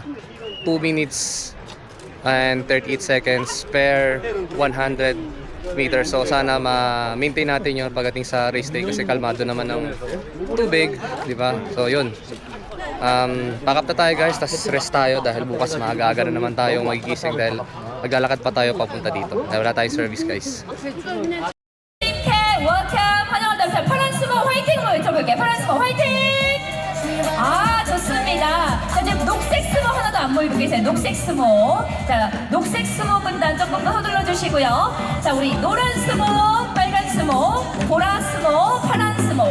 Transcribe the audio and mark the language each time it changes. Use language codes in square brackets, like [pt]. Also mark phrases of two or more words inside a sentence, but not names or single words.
[en] 2 minutes and 38 seconds per 100 meters. [tl] So sana ma-maintain natin yun pagdating sa race day kasi kalmado naman ng tubig, di ba? So yun. [en] Pack up [tl] na tayo guys, tapos rest tayo dahil bukas maaga-aga na naman tayo magigising dahil maglalakad pa tayo papunta dito. Dahil wala tayong service guys. [ko] 외쳐볼게요. 파란스모 화이팅! 아, 좋습니다. 자, 지금 녹색 스모 하나도 안 보이고 계세요. 녹색 스모. 자, 녹색 스모 군단 조금 더 서둘러 주시고요. 자, 우리 노란 스모, 빨간 스모, 보라 스모, 파란 스모.